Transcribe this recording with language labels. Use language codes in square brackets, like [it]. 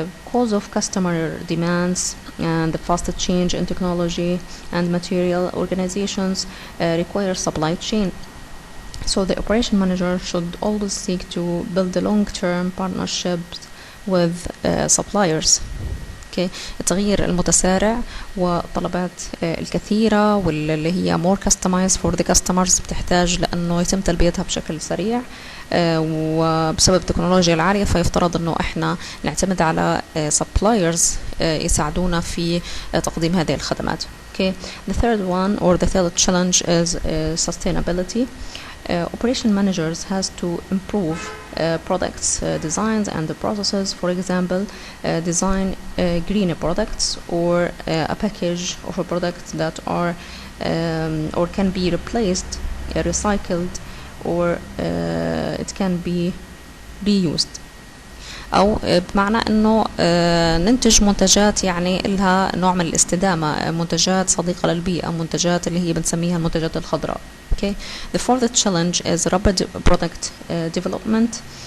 [en] Cause of customer demands and the fast change in technology and material, organizations require supply chain. So the operation manager should always seek to build the long-term partnerships with suppliers. Okay. [ar] التغيير المتسارع وطلبات الكثيرة واللي هي [en] more customized for the customers [ar] بتحتاج لأنه يتم تلبيتها بشكل سريع وبسبب التكنولوجيا العالية، فيفترض أنه إحنا نعتمد على suppliers يساعدونا في تقديم هذه الخدمات. [en] Okay. The third one or the third challenge is sustainability. Operation managers has to improve products designs and the processes. For example, design greener products or a package of a product that are or can be replaced, recycled, or it can be reused. [ar] أو بمعنى إنه ننتج منتجات يعني لها نوع من الاستدامة، منتجات صديقة للبيئة، منتجات اللي هي بنسميها المنتجات الخضراء. [en] Okay. The fourth challenge is rapid product development.